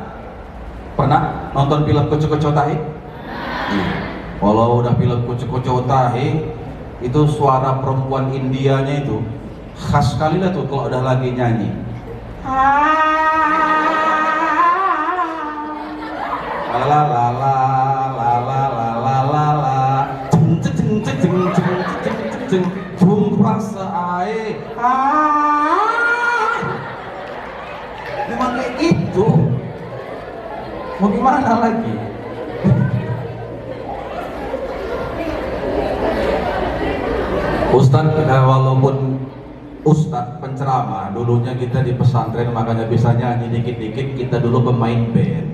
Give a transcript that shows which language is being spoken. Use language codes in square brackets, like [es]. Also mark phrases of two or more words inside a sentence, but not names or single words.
[id] Pernah nonton film Kucu-Kucu Hotahe? Walau udah film Kucu-Kucu Hotahe, itu suara perempuan Indianya itu khas sekali lah tuh kalau udah lagi nyanyi. La la la la la la la la la la, jeng jeng jeng jeng jeng jeng jeng, bung rasa ae. Memang kayak itu. Mau gimana lagi? Ustadz walaupun ustadz penceramah, dulunya kita di pesantren makanya bisa nyanyi dikit-dikit, kita dulu pemain band.